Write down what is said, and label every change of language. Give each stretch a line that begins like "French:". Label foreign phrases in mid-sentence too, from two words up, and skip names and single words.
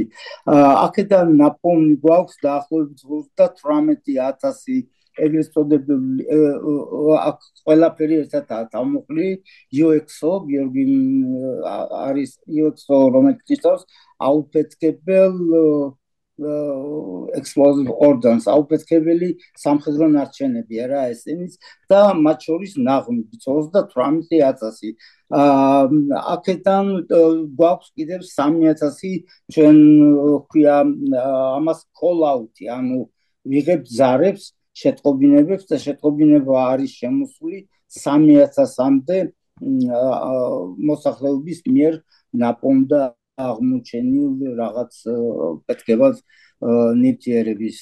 Georgian: აქედან ნაპოვნი გვაქვს დაახლოებით 38,000 ეგრეთ წოდებული აქ ყველაფერი ერთად თავმოყრილი. UXO გიორგი არის UXO, რომელიც ნიშნავს აუფეთქებელ
English: explosive ordnance,
Georgian: აუფეთქებელი სამხედრო ნარჩენებია რა ესენიც და მათ შორის ნაღმები 38,000. აქედან გვაქვს კიდევ 3,000 ჩვენ ვქვია ამას call-out-ი, ანუ ვიღებ ზარებს, შეტყობინებებს და შეტყობინება არის შემოსული 3,000-მდე მოსახლეობის მიერ ნაპოვნდა აღმოჩენილ რაღაც პეთქებად ნივთიერების.